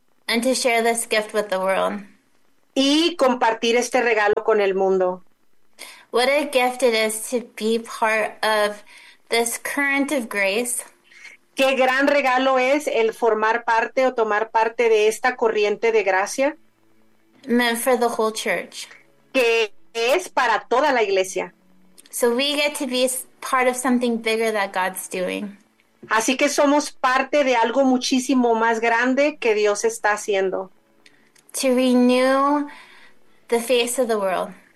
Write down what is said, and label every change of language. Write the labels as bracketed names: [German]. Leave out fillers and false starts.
[English] And to share this gift with the world. [Spanish] Y compartir este regalo con el mundo. [English] What a gift it is to be part of this current of grace. [Spanish] Qué gran regalo es el formar parte o tomar parte de esta corriente de gracia. [English] Meant for the whole church. [Spanish] Que es para toda la iglesia. [English] So we get to be part of something bigger that God's doing. [Spanish] Así que somos parte de algo muchísimo más grande que Dios está haciendo. [English] To renew the face of the world.